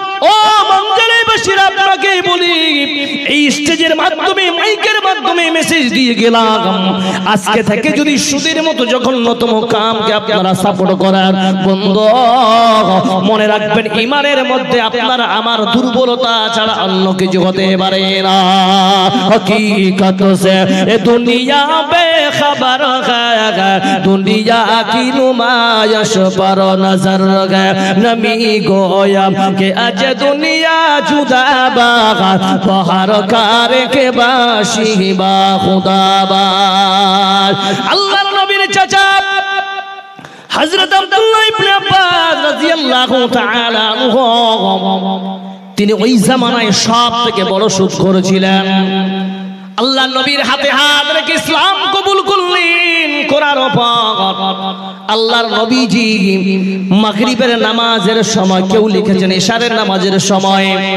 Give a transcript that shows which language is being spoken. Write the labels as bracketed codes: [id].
[bn] ও মঞ্জুরিবাসীরা, আপনাকে বলি, এই স্টেজের মাধ্যমে, মাইকের মাধ্যমে মেসেজ দিয়ে গেলাম, আজকে থেকে যদি সুদের মতো জঘন্যতম কামকে আপনারা সাপোর্ট করেন, বন্ধু মনে রাখবেন ঈমানের মধ্যে আপনার আমার দুর্বলতা ছাড়া অন্য কিছু হতে পারে না। [hi] হकीकत से ए दुनिया बेखबर है, दुनिया की नुमाइश पर नजर है, [fa] नमी गोया के अज दुनिया जुदा बागा, बहर कार के बाशी बा खुदाबाद। [hi] अल्लाह नबी ने चाचा हजरत अब्दुल्लाह इब्ने अब्बास [bn] রাদিয়াল্লাহু তাআলা আনহু, তিনি ওই জামানায় সব থেকে বড় সুদখোর ছিলেন। আল্লাহ নবীর হাতে হাত রেখে ইসলাম কবুল করলেন করার পর আল্লাহর নবীজি মাগরিবের নামাজের সময়, কেউ লিখেছেন ইশারের নামাজের সময়,